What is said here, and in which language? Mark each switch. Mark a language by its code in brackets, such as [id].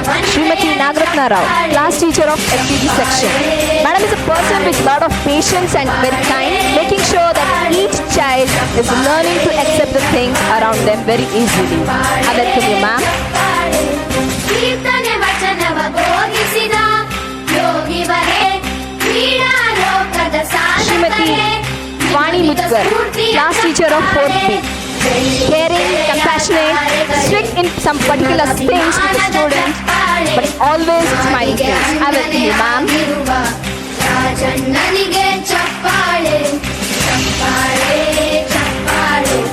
[en] Srimati Nagratna Rao, class teacher of LKG section. Madam is a person with lot of patience and very kind, making sure that each child is learning to accept the things around them very easily. I welcome you, ma'am. [kn] ಕೀರ್ತನೆ ವಚನವ ಬೋಧಿಸಿದ ಯೋಗಿವರೇ ಕ್ರೀಡಾ ಲೋಕದ [en] Srimati Vani Mutkar, class teacher of 4th B. Caring, compassionate, strict in some particular things with the students, but always smiling face. I welcome you, ma'am. [kn] ರಾಜಣ್ಣನಿಗೆ ಚಪ್ಪಾಳೆ ಚಪ್ಪಾಳೆ ಚಪ್ಪಾಳೆ